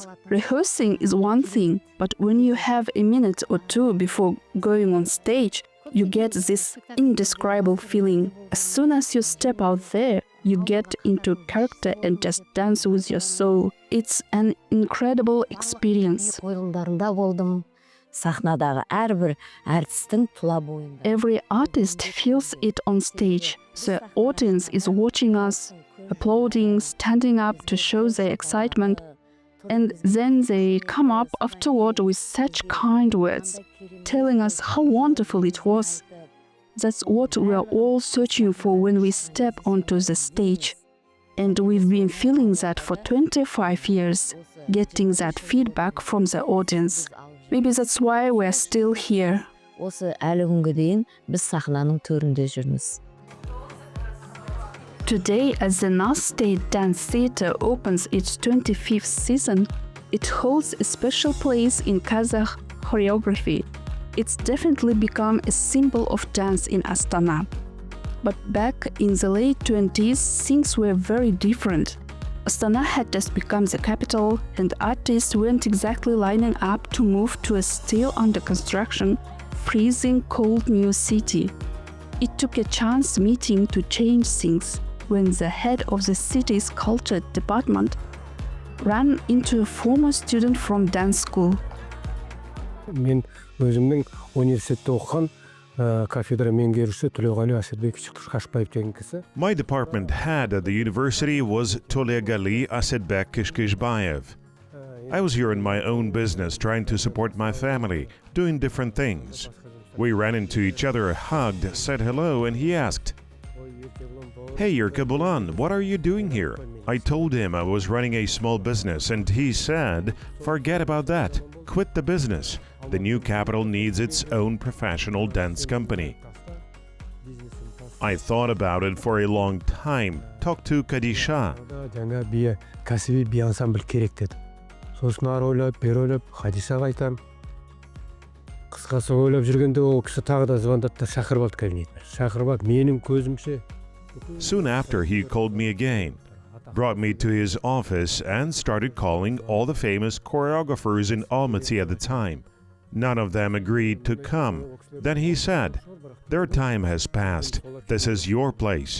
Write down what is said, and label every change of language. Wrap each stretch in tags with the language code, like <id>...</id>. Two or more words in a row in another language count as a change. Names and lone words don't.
<en>Rehearsing is one thing, but when you have a minute or two before going on stage, you get this indescribable feeling. As soon as you step out there, you get into character and just dance with your soul. It's an incredible experience.</en> <kk>Қойылымдарында болдым. Сахнадағы әрбір әртістің тұла бойында.</kk> <en>Every artist feels it on stage. The audience is watching us, applauding, standing up to show their excitement, and then they come up afterward with such kind words, telling us how wonderful it was. That's what we are all searching for when we step onto the stage. And we've been feeling that for 25 years, getting that feedback from the audience. Maybe that's why we're still here.</en> <kk>Осы әлі күнге дейін біз сахнаның төрінде жүрміз.</kk> <en>Today, as the Naz State Dance Theater opens its 25th season, it holds a special place in Kazakh choreography. It's definitely become a symbol of dance in Astana. But back in the late 20s, things were very different. Astana had just become the capital, and artists weren't exactly lining up to move to a still under construction, freezing cold new city. It took a chance meeting to change things when the head of the city's culture department ran into a former student from dance school.</en> <kk>Мен өзімнің университетте оқыған кафедра меңгерушісі Төлеғали Асетбекович Қашпаев деген кісі.</kk> <en>My department head at the university was Төлеғали Асетбек Kishkishbayev. I was here in my own business trying to support my family, doing different things. We ran into each other, hugged, said hello, and he asked, "Hey, Erkebulan, what are you doing here?" I told him I was running a small business, and he said, "Forget about that. Quit the business. The new capital needs its own professional dance company." I thought about it for a long time, talked to Kadisha.</en> <kk>жаңа кәсіби би ансамбль керек деді. Сосын ары ойлап, бері ойлап, Хадишаға айтам. Қысқасы ойлап жүргенде ол кісі тағы да звондады да шақырып алды кабинетіне. Шақырып алып, менің көзімше.</kk> <en>Soon after, he called me again, brought me to his office, and started calling all the famous choreographers in Almaty at the time. None of them agreed to come. Then he said, "Their time has passed. This is your place.</en>